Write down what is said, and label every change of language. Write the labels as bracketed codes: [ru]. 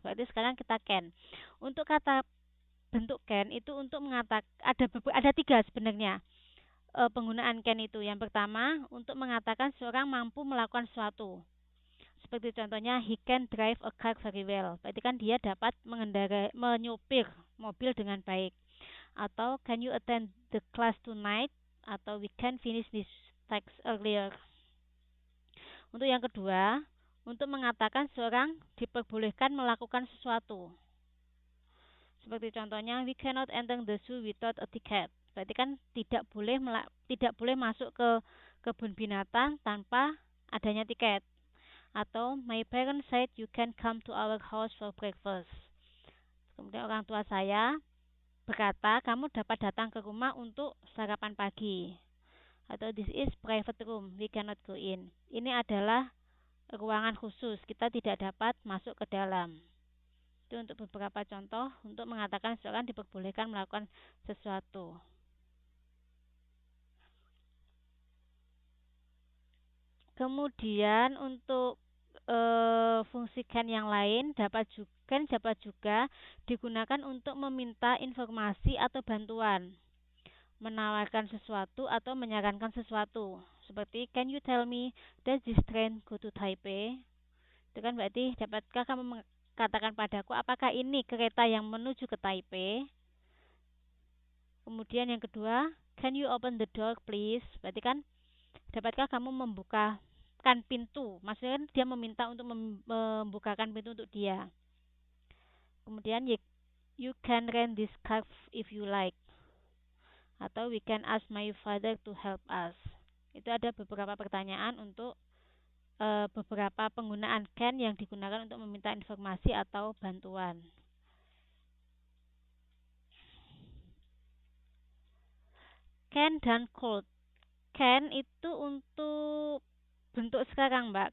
[id] Berarti sekarang kita can. Untuk kata bentuk can itu untuk mengatakan ada tiga sebenarnya penggunaan can itu. Yang pertama untuk mengatakan seorang mampu melakukan sesuatu. Seperti contohnya [en] he can drive a car very well. [id] Berarti kan dia dapat menyupir mobil dengan baik. Atau [en] can you attend the class tonight? Atau we can finish this text earlier. [id] Untuk yang kedua, untuk mengatakan seorang diperbolehkan melakukan sesuatu. Seperti contohnya, [en] we cannot enter the zoo without a ticket. [id] Berarti kan tidak boleh masuk ke kebun binatang tanpa adanya tiket. Atau [en] my parents said you can come to our house for breakfast. [id] Kemudian orang tua saya berkata kamu dapat datang ke rumah untuk sarapan pagi. Atau [en] this is private room, we cannot go in. [id] Ini adalah ruangan khusus, kita tidak dapat masuk ke dalam. Itu untuk beberapa contoh untuk mengatakan seseorang diperbolehkan melakukan sesuatu. Kemudian untuk fungsi can yang lain dapat juga digunakan untuk meminta informasi atau bantuan, menawarkan sesuatu atau menyarankan sesuatu. Seperti [en] can you tell me does this train go to Taipei? [id] Itu kan berarti dapatkah kamu mengatakan padaku apakah ini kereta yang menuju ke Taipei? Kemudian yang kedua, [en] can you open the door please? [id] Berarti kan dapatkah kamu membukakan pintu? Maksudnya kan dia meminta untuk membukakan pintu untuk dia. Kemudian [en] you can rent this car if you like. [id] Atau [en] we can ask my father to help us. [id] Itu ada beberapa pertanyaan untuk beberapa penggunaan can yang digunakan untuk meminta informasi atau bantuan. Can dan could. Can itu untuk bentuk sekarang, Mbak.